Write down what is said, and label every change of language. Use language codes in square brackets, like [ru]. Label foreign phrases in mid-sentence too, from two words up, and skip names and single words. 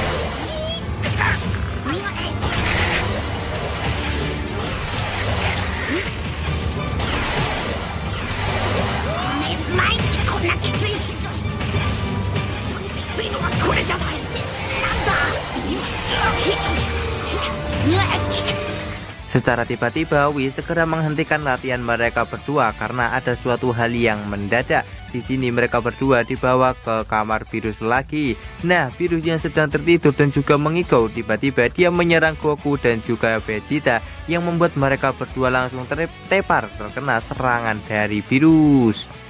[ja] 毎日こんなきついし、本当にきついのはこれじゃない。なんだ。 [id] Secara tiba-tiba, Whis segera menghentikan latihan mereka berdua karena ada suatu hal yang mendadak. Di sini mereka berdua dibawa ke kamar Virus lagi. Nah, Virus yang sedang tertidur dan juga mengigau, tiba-tiba dia menyerang Goku dan juga Vegeta yang membuat mereka berdua langsung tertepar terkena serangan dari Virus.